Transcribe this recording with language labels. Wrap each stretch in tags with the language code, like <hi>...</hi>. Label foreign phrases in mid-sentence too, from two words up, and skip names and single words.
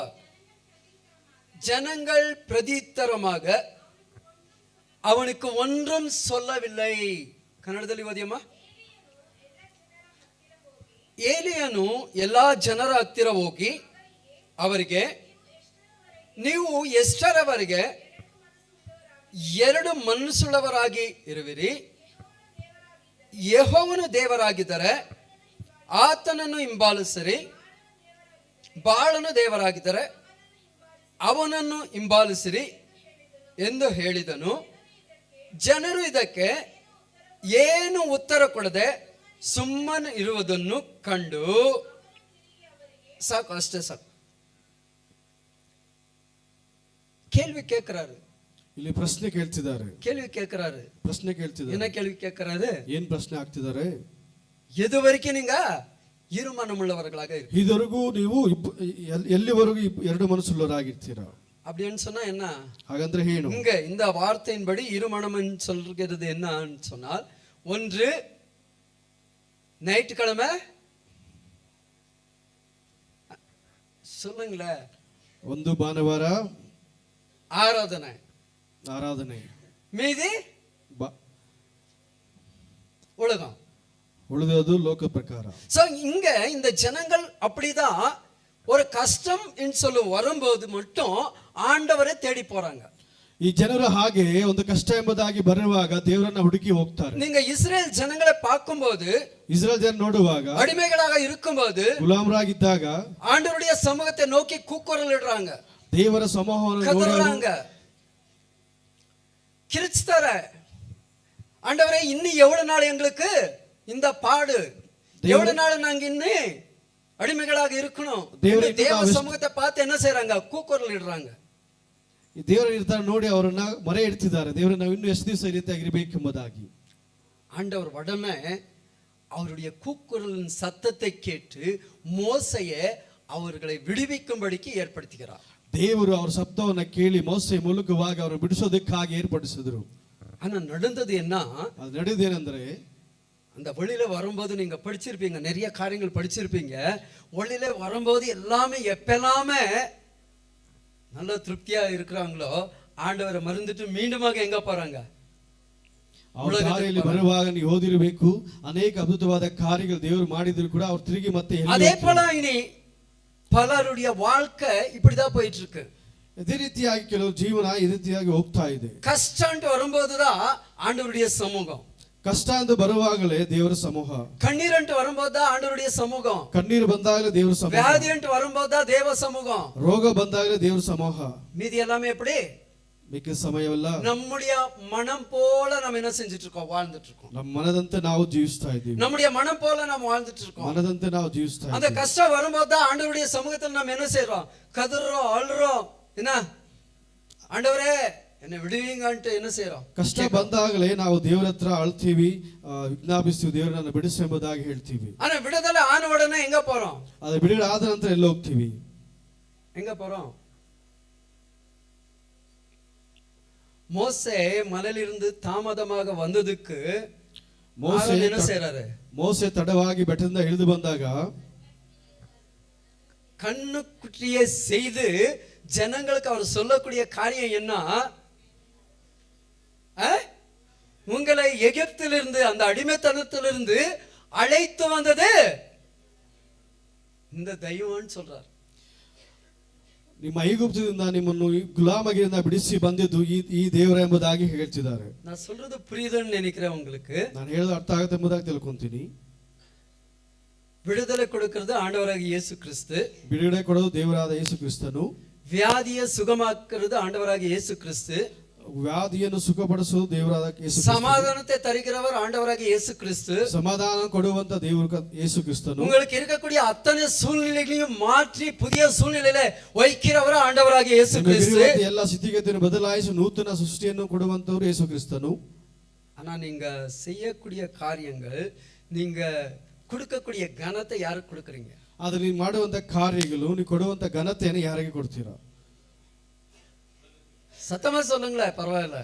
<ta>ஜனங்கள் பிரதித்தரமாக அவனுக்கு ஒன்றும் சொல்லவில்லை.</ta> <kn>ಕನ್ನಡದಲ್ಲಿ ಓದಿಯಮ್ಮ. ಏಲಿಯನು ಎಲ್ಲಾ ಜನರ ಹತ್ತಿರ ಹೋಗಿ ಅವರಿಗೆ, ನೀವು ಎಷ್ಟರವರೆಗೆ 2 ಮನಸ್ಸುಳ್ಳವರಾಗಿ ಇರುವಿರಿ, ಯೆಹೋವನು ದೇವರಾಗಿದ್ದರೆ ಆತನನ್ನು ಹಿಂಬಾಲಿಸಿರಿ, ಬಾಳನು ದೇವರಾಗಿದ್ದರೆ ಅವನನ್ನು ಹಿಂಬಾಲಿಸಿರಿ ಎಂದು ಹೇಳಿದನು. ಜನರು ಇದಕ್ಕೆ ಏನು ಉತ್ತರ ಕೊಡದೆ ಸುಮ್ಮನೆ ಇರುವುದನ್ನು ಕಂಡು, ಸಾಕು ಅಷ್ಟೇ ಸಾಕು.</kn> <ta>கேள்வி கேட்கிறாரு,</ta> <kn>ಇಲ್ಲಿ ಪ್ರಶ್ನೆ ಕೇಳ್ತಿದ್ದಾರೆ.</kn> <ta>கேள்வி கேட்கிறாரு,</ta> <kn>ಪ್ರಶ್ನೆ ಕೇಳ್ತಿದ್ದಾರೆ.</kn> <ta>என்ன கேள்வி கேட்கிறாரு?</ta> <kn>ಏನ್ ಪ್ರಶ್ನೆ ಆಗ್ತಿದ್ದಾರೆ?</kn> <ta>எதுவரைக்கும் நீங்க இருமனமுள்ளவர்களாக இருக்கு,</ta> <kn>ಇದುವರೆಗೂ ನೀವು ಎಲ್ಲಿವರೆಗೂ ಎರಡು ಮನಸ್ಸುಳ್ಳವರಾಗಿರ್ತೀರಾ</kn> <ta>அப்படின்னு சொன்னா என்ன?</ta> <kn>ಹಾಗಂದ್ರೆ ಏನು?</kn> <ta>இங்க இந்த வார்த்தையின்படி இருமனம் சொல்கிறது என்னன்னு சொன்னால், ஒன்று ஞாயிற்றுக்கிழமை சொல்லுங்களேன்,</ta> <kn>ಒಂದು ಭಾನುವಾರ</kn> <ta>ஆராதனை, மீதி உலகம்,</ta> <kn>ಉಳಿದದು ಲೋಕ ಪ್ರಕಾರ.</kn> <ta>சோ இங்க இந்த ஜனங்கள் அப்படிதான் ஒரு கஷ்டம் சொல்லு வரும்போது மட்டும் ஆண்டவரை தேடி போறாங்க.</ta> <kn>ಈ ಜನರು ಹಾಗೆ ಒಂದು ಕಷ್ಟ ಎಂಬುದಾಗಿ ಬರುವಾಗ ದೇವರನ್ನ ಹುಡುಕಿ ಹೋಗ್ತಾರೆ.</kn> <ta>நீங்க இஸ்ரேல் ஜனங்களை பார்க்கும்போது,</ta> <kn>ಇಸ್ರೇಲ್ ಜನ ನೋಡುವಾಗ,</kn> <ta>அடிமைகளாக இருக்கும்போது,</ta> <kn>ಗುಲಾಮರಾಗಿದ್ದಾಗ</kn> <ta>ஆண்டவருடைய சமூகத்தை நோக்கி கூக்குரல் இடுறாங்க,</ta> <kn>ದೇವರ ಸಮೂಹವನ್ನು</kn> <ta>கதறாங்க, கிரிச்சுதார, ஆண்டவரே இன்னும் எவ்வளவு நாள் எங்களுக்கு இந்த பாடு, எவ்வளவு நாள் நாங்க இன்னும் அடிமைகளாக இருக்கணும். தேவ சமூகத்தை பார்த்து என்ன செய்யறாங்க? கூக்குரல் இடுறாங்க.</ta> <kn>ದೇವರ ನಿರ್ಧಾರ ನೋಡಿ ಅವರನ್ನ ಮೊರೆ ಇಡ್ತಿದ್ದಾರೆ, ದೇವರ ನಾವು ಇನ್ನೂ ಎಷ್ಟು ದಿವಸ ಈ ರೀತಿಯಾಗಿ ಇರಬೇಕೆಂಬುದಾಗಿ.</kn> <ta>ஆண்டவர் உடனே அவருடைய கூக்குரலின் சத்தத்தை கேட்டு மோசையை அவர்களை விடுவிக்கும்படிக்கு ஏற்படுத்துகிறார்.</ta> <kn>ದೇವರು ಅವರ ಶಬ್ದವನ್ನ ಕೇಳಿ ಮೋಸೆ ಮೂಲಕವಾಗಿ ಅವರು ಬಿಡಿಸೋದಕ್ಕಾಗಿ ಏರ್ಪಡಿಸಿದ್ರು.</kn> <ta>ஆனா நடந்தது என்ன?</ta> <kn>ಅದು ನಡೆದೇನೆಂದ್ರೆ,</kn> <ta>அந்த வழியில வரும்போது நீங்க படிச்சிருப்பீங்க, நிறைய காரியங்கள் படிச்சிருப்பீங்க. வழியில வரும்போது எல்லாமே எப்பெல்லாமே நல்ல திருப்தியா இருக்கிறாங்களோ, ஆண்டவரை மறந்துட்டு மீண்டுமாக எங்க போறாங்க?</ta> <kn>ದಾರಿಯಲ್ಲಿ ಬರುವಾಗ ನೀವು ಓದಿರಬೇಕು, ಅನೇಕ ಅದ್ಭುತವಾದ ಕಾರ್ಯಗಳು ದೇವರು ಮಾಡಿದ್ರು ಕೂಡ ಅವ್ರು ತಿರುಗಿ ಮತ್ತೆ</kn> <ta>அதே போல இனி பலருடைய வாழ்க்கை இப்படிதான் போயிட்டு இருக்கு.</ta> <kn>ಇದೇ ರೀತಿಯಾಗಿ ಕೆಲವು ಜೀವನ ಈ ರೀತಿಯಾಗಿ ಹೋಗ್ತಾ ಇದೆ.</kn> <ta>கஷ்டம் வரும்போதுதான் ஆண்டவருடைய சமூகம்,</ta> <kn>ಕಷ್ಟ ಎಂದು ಬರುವಾಗಲೇ ದೇವರ ಸಮೂಹ,</kn> <ta>கண்ணீர் வரும்போதுதான் ஆண்டவருடைய சமூகம்,</ta> <kn>ಕಣ್ಣೀರು ಬಂದಾಗಲೇ ದೇವರ ಸಮೂಹ,</kn> <ta>வியாதி வரும்போதுதான் தேவ சமூகம்,</ta> <kn>ರೋಗ ಬಂದಾಗಲೇ ದೇವರ ಸಮೂಹ.</kn> <ta>மீதி எல்லாமே எப்படி?</ta> <kn>ಮಿಕ್ಕ ಸಮಯವೆಲ್ಲ</kn> <ta>நம்முடைய மனம் போல நம்ம என்ன செஞ்சுட்டு இருக்கோம்? வாழ்ந்துட்டு இருக்கோம்.</ta> <kn>ನಮ್ಮ ಮನದಂತೆ ನಾವು ಜೀವಿಸ್ತಾ ಇದ್ದೀವಿ.</kn> <ta>நம்முடைய மனம் போல நம்ம வாழ்ந்துட்டு இருக்கோம்.</ta> <kn>ಮನದಂತೆ ನಾವು ಜೀವಿಸ್ತಾ</kn> <ta>அந்த</ta> <kn>ಇದ್ದೀವಿ.</kn> <ta>கஷ்டம் வரும்போது தான் ஆண்டவருடைய சமூகத்தில் நம்ம என்ன செய்றோம்? கதறோம், அழுறோம். என்ன ஆண்டவரே என்னை விடுவீங்கன்ட்டு என்ன செய்றோம்?</ta> <kn>ಕಷ್ಟ ಬಂದಾಗಲೇ ನಾವು ದೇವರ ಹತ್ರ ಅಳ್ತೀವಿ, ವಿಜ್ಞಾಪಿಸ್ತೀವಿ, ದೇವರನ್ನ ಬಿಡಿಸು ಎಂಬುದಾಗಿ ಹೇಳ್ತೀವಿ.</kn> <ta>ஆனா விடுதலை ஆன உடனே எங்க போறோம்?</ta> <kn>ಅದು ಬಿಡುಗಡೆ ಆದ ನಂತರ ಎಲ್ಲ ಹೋಗ್ತೀವಿ.</kn> <ta>எங்க போறோம்? மோசே மலையிலிருந்து தாமதமாக வந்ததுக்கு மோசே என்ன செய்றாரு?</ta> <kn>மோசே தடವಾಗಿ ಬೆಟ್ಟದಿಂದ ಇಳಿದು ಬಂದಾಗ</kn> <ta>கண்ணுக்குட்டியை செய்து ஜனங்களுக்கு அவர் சொல்லக்கூடிய காரியம் என்ன? உங்களை எகிப்திலிருந்து, அந்த அடிமைத்தனத்திலிருந்து அழைத்து வந்தது இந்த தெய்வம்னு சொல்றார்.</ta> <kn>ನಿಮ್ಮ ಐಗುಪ್ತದಿಂದ ನಿಮ್ಮನ್ನು ಗುಲಾಮಗಿರಿಯಿಂದ ಬಿಡಿಸಿ ಬಂದಿದ್ದು ಈ ದೇವರ ಎಂಬುದಾಗಿ ಹೇಳ್ತಿದ್ದಾರೆ.</kn> <ta>நான் சொல்றது புரியுதுன்னு நினைக்கிறேன் உங்களுக்கு.</ta> <kn>ನಾನು ಹೇಳೋದು ಅರ್ಥ ಆಗುತ್ತೆ ಎಂಬುದಾಗಿ ತಿಳ್ಕೊಂತೀನಿ.</kn> <ta>விடுதலை கொடுக்கிறது ஆண்டவராகிய இயேசு கிறிஸ்து.</ta> <kn>ಬಿಡುಗಡೆ ಕೊಡೋದು ದೇವರಾದ ಯೇಸು ಕ್ರಿಸ್ತನು.</kn> <ta>வியாதியை சுகமாக்குறது ஆண்டவராகிய இயேசு கிறிஸ்து.</ta> <kn>ವ್ಯಾಧಿಯನ್ನು ಸುಖಪಡಿಸುವುದು ದೇವರಾದ ಯೇಸು ಕ್ರಿಸ್ತ.</kn> <ta>சமாதானத்தை தருகிறவர் ஆண்டவராகிய இயேசு கிறிஸ்து.</ta> <kn>ಸಮಾಧಾನ ಕೊಡುವಂತ ದೇವರು ಯೇಸು ಕ್ರಿಸ್ತನು.</kn> <ta>உங்களுக்கு இருக்கக்கூடிய அத்தனை சூழ்நிலைகளையும் மாற்றி புதிய சூழ்நிலையில வைக்கிறவர் ஆண்டவராகிய இயேசு கிறிஸ்து.</ta> <kn>ಎಲ್ಲ ಸ್ಥಿತಿಗತಿಯನ್ನು ಬದಲಾಯಿಸಿ ನೂತನ ಸೃಷ್ಟಿಯನ್ನು ಕೊಡುವಂತವರು ಯೇಸು ಕ್ರಿಸ್ತನು.</kn> <ta>ஆனா நீங்க செய்யக்கூடிய காரியங்கள், நீங்க கொடுக்கக்கூடிய கனத்தை யாருக்கு கொடுக்குறீங்க?</ta> <kn>ಆದ್ರೆ ನೀವು ಮಾಡುವಂತ ಕಾರ್ಯಗಳು, ನೀವು ಕೊಡುವಂತ ಘನತೆಯನ್ನು ಯಾರಿಗೆ ಕೊಡ್ತೀರಾ?</kn> <ta>சத்தமா சொல்லுங்களேன், பரவாயில்ல.</ta>